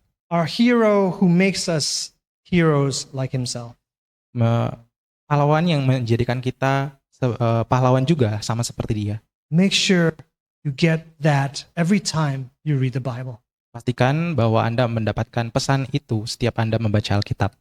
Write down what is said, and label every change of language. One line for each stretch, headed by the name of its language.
English: our hero who makes us heroes like himself.
Indonesian: Pahlawan yang menjadikan kita pahlawan juga sama seperti dia.
English: Make sure you get that every time you read the Bible.
Indonesian: Pastikan bahwa Anda mendapatkan pesan itu setiap Anda membaca Alkitab.